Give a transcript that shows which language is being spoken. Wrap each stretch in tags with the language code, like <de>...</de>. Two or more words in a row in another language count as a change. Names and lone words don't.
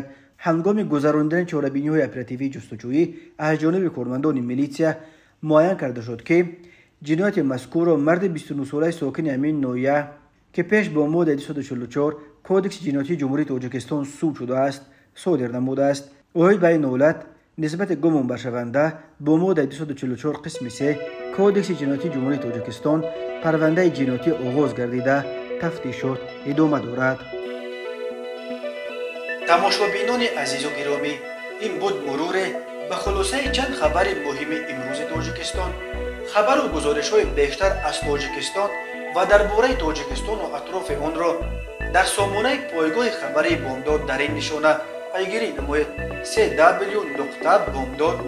<fa>هنگام گذراندن چاره‌بینی‌های اپراتیوی جستجویی از جانب کارمندان میلیسیا معین کرده شد که جنایت مذکور را مرد 29 ساله ساکن امین نویه که پیش با ماده 244 کودکس جنایتی جمهوری تاجیکستان سود شده است صادر نموده است. اوی به این حالت نسبت گمان بر شونده با ماده 244 قسم 3 کودکس جنایتی جمهوری تاجیکستان پرونده جنایتی آغاز گردیده تفتیشات ادامه دارد.</fa> <tg>тамошобинон азизу гиромӣ, ин буд муруре ба хулосаи чанд хабари муҳими имрӯзи Тоҷикистон. Хабару гузоришҳои бештар аз Тоҷикистон ва дар бораи Тоҷикистону атрофи онро дар сомонаи пойгоҳи хабари Бомдод дар ин нишона пайгирӣ намоед: www.bomdod.com.</tg>